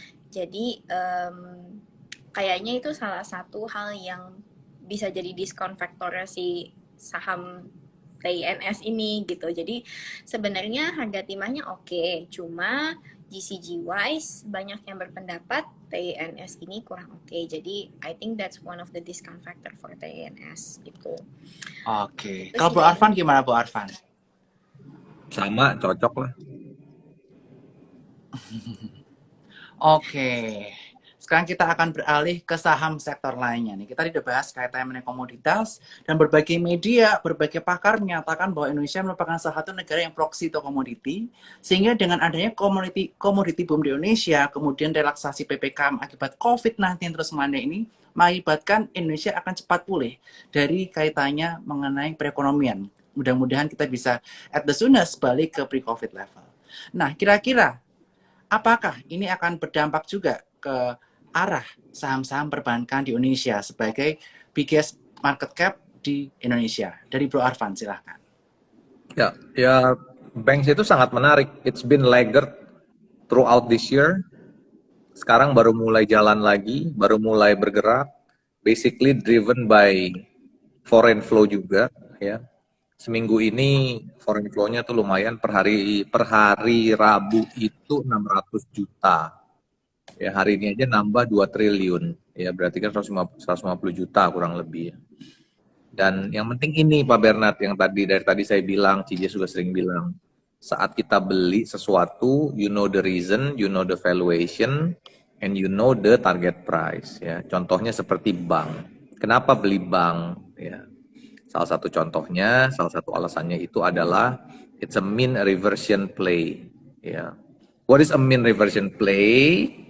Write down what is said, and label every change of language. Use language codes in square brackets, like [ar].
[id] Jadi kayaknya itu salah satu hal yang bisa jadi diskon faktornya si saham TINS ini gitu. Jadi sebenarnya harga timahnya oke, cuma GCG wise banyak yang berpendapat TINS ini kurang oke. Jadi [en] I think that's one of the discount factor for TINS gitu. [id] Oke. Itu Kalau sih Bu dari Arfan gimana Bu Arfan? Sama, cocok lah. Oke. Sekarang kita akan beralih ke saham sektor lainnya nih. Kita udah bahas kaitannya mengenai komoditas dan berbagai media, berbagai pakar menyatakan bahwa Indonesia merupakan salah satu negara yang proxy atau komoditi. Sehingga dengan adanya komoditi boom di Indonesia, kemudian relaksasi PPKM akibat COVID-19 terus melanda ini, mengakibatkan Indonesia akan cepat pulih dari kaitannya mengenai perekonomian. Mudah-mudahan kita bisa [en] at the soonest [id] balik ke [en] pre-COVID level. [id] Nah, kira-kira apakah ini akan berdampak juga ke arah saham-saham perbankan di Indonesia sebagai [en] biggest market cap [id] di Indonesia? Dari Bro Arfan, silahkan. Ya, banks itu sangat menarik. [en] It's been laggard throughout this year. [id] Sekarang baru mulai jalan lagi, baru mulai bergerak. [en] Basically driven by foreign flow [id] juga, ya. Seminggu ini foreign flow-nya tuh lumayan, per hari Rabu itu 600 juta. Ya, hari ini aja nambah 2 triliun. Ya, berarti kan 150 juta kurang lebih. Dan yang penting ini Pak Bernard, yang dari tadi saya bilang, Cije juga sering bilang, saat kita beli sesuatu, [en] you know the reason, you know the valuation, and you know the target price. [id] Ya, contohnya seperti bank. Kenapa beli bank? Ya, salah satu contohnya, salah satu alasannya itu adalah [en] it's a mean reversion play. Ya, what is a mean reversion play?